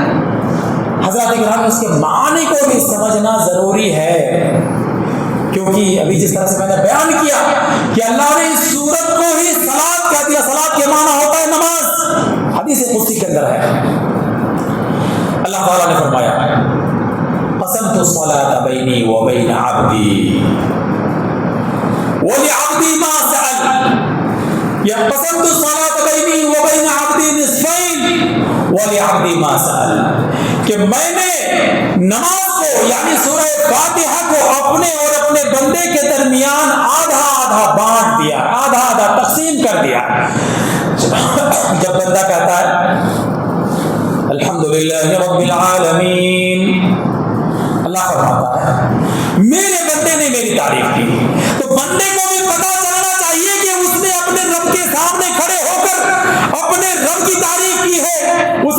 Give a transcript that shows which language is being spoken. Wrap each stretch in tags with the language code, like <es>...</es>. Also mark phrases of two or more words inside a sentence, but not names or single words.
<ur>حضرات گرامی، اس کے معنی کو بھی سمجھنا ضروری ہے، کیونکہ ابھی جس طرح سے میں نے بیان کیا کہ اللہ نے اس سورت کو ہی صلاۃ کہہ دیا۔ صلاۃ کے معنی ہوتا ہے نماز، حدیث قدسی کے اندر ہے۔ اللہ تعالیٰ نے فرمایا</ur> <ar>قسمت الصلاۃ بینی و بین عبدی ولعبدی ما سأل، یا قسمت الصلاۃ بینی و بین عبدی نصفین ولعبدی ما سأل،</ar> <ur>کہ میں نے نماز کو یعنی سورہ فاتحہ کو اپنے اور اپنے بندے کے درمیان آدھا آدھا بانٹ دیا، آدھا آدھا تقسیم کر دیا۔ جب بندہ کہتا ہے</ur> <ar>الحمدللہ رب العالمین،</ar> <ur>اللہ فرماتا ہے میرے بندے نے میری تعریف کی، تو بندے کو بھی پتہ چلنا چاہیے کہ اس نے اپنے رب کے سامنے کھڑے ہو کر اپنے رب کی تعریف کی ہے۔</ur>